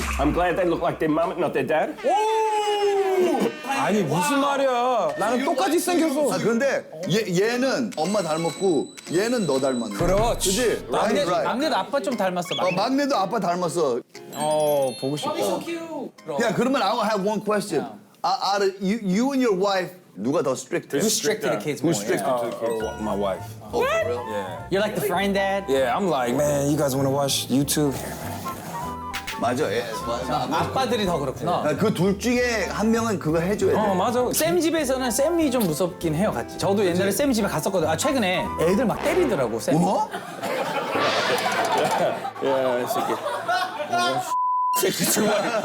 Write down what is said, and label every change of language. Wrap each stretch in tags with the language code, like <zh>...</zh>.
<en>I'm glad they look like their mum, not their dad.</en> <ko>아니 무슨 말이야? 나는 똑같이 생겼어. 아 근데 얘는 엄마 닮았고 얘는 너 닮았네. 그렇지. 그지? 막내, Right. 막내도 아빠 좀 닮았어. 막내도 아빠 닮았어. 보고 싶다.</ko> <en>So cute.</en> <ko>야 그러면</ko> <en>I have one question. Out of you and your wife</en> <ko>누가 더</ko> <en>strict? Who's strict to the kids more? Who's strict Yeah. to the kids? My wife. Oh, for real? You're like the friend dad? Yeah, I'm like, man, you guys want to watch YouTube?</en> <ko>맞아. 예. 아빠들이 더 그렇구나. 그 둘 중에 한 명은 그거 해줘야 돼. 맞아. 쌤 집에서는 쌤이 좀 무섭긴 해요, 같이. 저도 옛날에 쌤 집에 갔었거든요. 최근에 애들 막 때리더라고, 쌤이. 뭐? 야, 이 새끼. 새끼 정말.</ko>